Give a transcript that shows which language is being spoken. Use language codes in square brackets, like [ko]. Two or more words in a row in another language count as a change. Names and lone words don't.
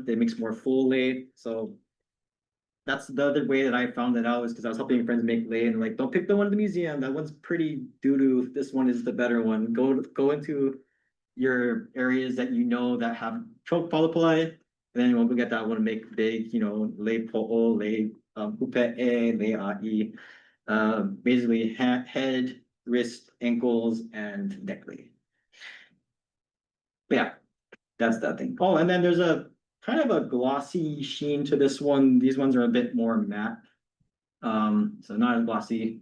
[en] They makes more full lei. So that's the other way that I found it out, is because I was helping friends make lei and like, don't pick the one in the museum. That one's pretty doo-doo. This one is the better one. Go into your areas that you know that have choke Palapalai, and then when we get that one, make big, [haw] lei po'o, lei upe'e, lei a'i, [en] basically head, wrist, ankles, and neck lei. But yeah, that's that thing. Oh, and then there's a kind of a glossy sheen to this one. These ones are a bit more matte. So not as glossy.